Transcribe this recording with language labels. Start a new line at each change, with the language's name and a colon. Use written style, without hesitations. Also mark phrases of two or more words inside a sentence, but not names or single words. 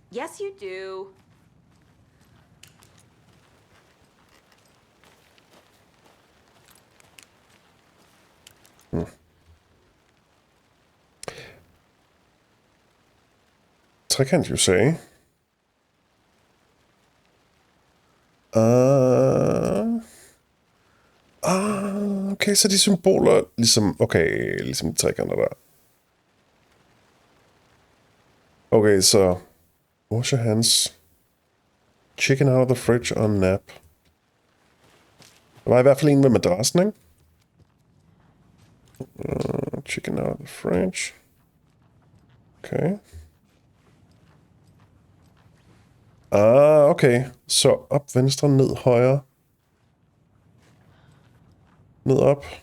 English: Yes, you do. Trekant, you say?
Danish: Okay, så de symboler ligesom... Okay, ligesom trekanter der. Okay, så...
English: Wash your hands. Chicken out of the fridge on nap.
Danish: Der var i hvert fald en med madrassen, ikke?
English: Chicken out of the fridge.
Danish: Okay. Okay. Så op, venstre, ned, højre. Ned, op.